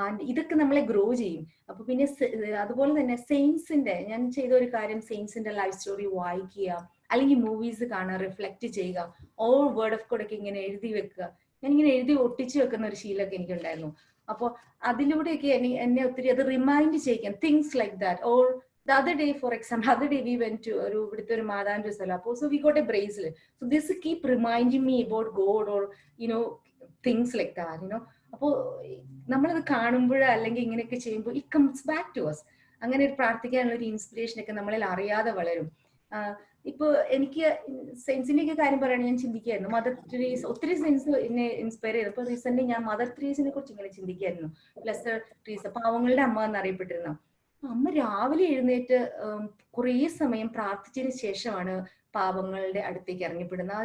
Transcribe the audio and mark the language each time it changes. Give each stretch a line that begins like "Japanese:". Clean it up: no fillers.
Malayalam: ഇതൊക്കെ നമ്മളെ ഗ്രോ ചെയ്യും. അപ്പൊ പിന്നെ അതുപോലെ തന്നെ സെയിൻസിന്റെ, ഞാൻ ചെയ്ത ഒരു കാര്യം സെയിൻസിന്റെ ലൈഫ് സ്റ്റോറി വായിക്കുക, അല്ലെങ്കിൽ മൂവീസ് കാണുക, റിഫ്ലക്ട് ചെയ്യുക,
English: all word of God
Malayalam: ഒക്കെ ഇങ്ങനെ എഴുതി വെക്കുക. ഞാനിങ്ങനെ എഴുതി ഒട്ടിച്ചു വെക്കുന്ന ഒരു ശീലമൊക്കെ എനിക്കുണ്ടായിരുന്നു. അപ്പോൾ അതിലൂടെയൊക്കെ എന്നെ ഒത്തിരി അത് remind ചെയ്യിക്കാം,
English: Things like that. Or the other day, for example, we went to
Malayalam: ഇവിടുത്തെ ഒരു മാതാവിന്റെ സ്ഥലം.
English: അപ്പോൾ so we got a bracelet. So this keep reminding me about God, or things like that,
Malayalam: അപ്പോൾ നമ്മളത് കാണുമ്പോൾ അല്ലെങ്കിൽ ഇങ്ങനെയൊക്കെ ചെയ്യുമ്പോൾ
English: It comes back to us.
Malayalam: അങ്ങനെ ഒരു പ്രാർത്ഥിക്കാനുള്ള ഒരു ഇൻസ്പിറേഷൻ ഒക്കെ നമ്മളിൽ അറിയാതെ വളരും. ഇപ്പൊ എനിക്ക് സെയിൻസിന്റെ ഒക്കെ കാര്യം പറയുകയാണെങ്കിൽ ഞാൻ ചിന്തിക്കായിരുന്നു, മദർ തെരേസ, ഒത്തിരി സെയിൻസ് എന്നെ ഇൻസ്പയർ ചെയ്തു. ഇപ്പൊ റീസെന്റ് ഞാൻ മദർ തെരേസിനെ കുറിച്ച് ഇങ്ങനെ ചിന്തിക്കായിരുന്നു. ബ്ലെസ്സഡ് തെരേസ, പാവങ്ങളുടെ അമ്മ എന്നറിയപ്പെട്ടിരുന്ന അമ്മ രാവിലെ എഴുന്നേറ്റ് കുറേ സമയം പ്രാർത്ഥിച്ചതിന് ശേഷമാണ് പാപങ്ങളുടെ അടുത്തേക്ക് ഇറങ്ങിപ്പെടുന്നത്.